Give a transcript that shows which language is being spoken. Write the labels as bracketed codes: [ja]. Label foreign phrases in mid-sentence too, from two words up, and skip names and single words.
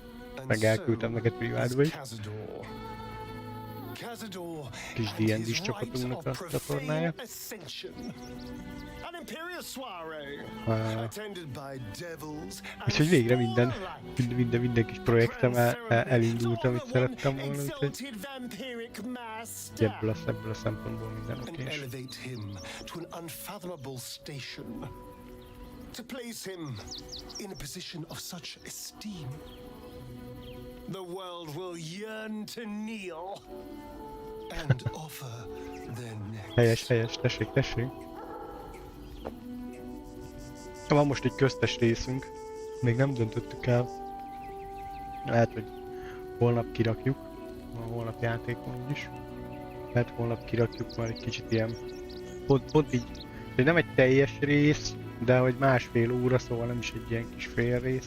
[hu] Meg elküldtem neked privátba is. Kis D&D-s csapatunknak a csatornája. Úgyhogy végre minden kis projektem elindult, amit szerettem volna, úgyhogy ebből a szempontból minden okés. [en] To place him in a position of such esteem, the world will yearn to kneel and offer their necks. [hu] Helyes, tessék. Van most egy köztes részünk, még nem döntöttük el. Lehet, hogy holnap kirakjuk, a holnap játékon úgyis. Lehet holnap kirakjuk már egy kicsit ilyen, pont így, hogy nem egy teljes rész, de hogy másfél óra, szóval nem is egy ilyen kis fél rész.